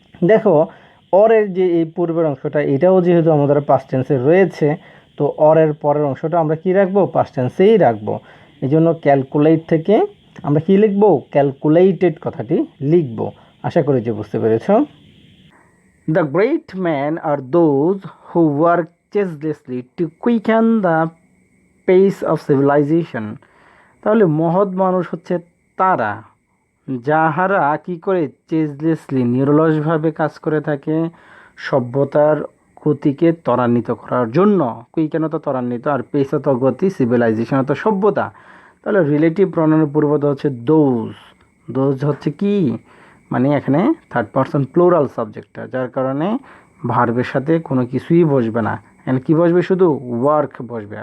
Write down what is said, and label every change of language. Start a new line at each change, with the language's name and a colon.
Bangla: দেখো অরের যে এই পূর্বের অংশটা এটাও যেহেতু আমাদের পাস্ট টেন্সে রয়েছে, তো অরের পরের অংশটা আমরা কি রাখবো, পাস্ট টেন্সেই রাখবো। এই জন্য ক্যালকুলেট থেকে আমরা কি লিখবো, ক্যালকুলেটেড কথাটি লিখবো। আশা করি যে বুঝতে পেরেছ।
English: The great men are those who work ceaselessly to quicken the pace of civilization.
Bangla: তাহলে মহৎ মানুষ হচ্ছে তারা যাহারা কি করে, চেজলেসলি নিরলসভাবে কাজ করে থাকে সভ্যতার গতিকে ত্বরান্বিত করার জন্য। কুইকেন তো ত্বরান্বিত, আর পেস তো গতি, সিভিলাইজেশন তো সভ্যতা। তাহলে রিলেটিভ প্রনাউনের পূর্বপদ হচ্ছে দোজ। দোজ হচ্ছে কি, মানে এখানে থার্ড পারসন প্লুরাল সাবজেক্টটা, যার কারণে ভার্বের সাথে কোনো কিছুই বসবে না, এখানে কী বসবে, শুধু ওয়ার্ক বসবে।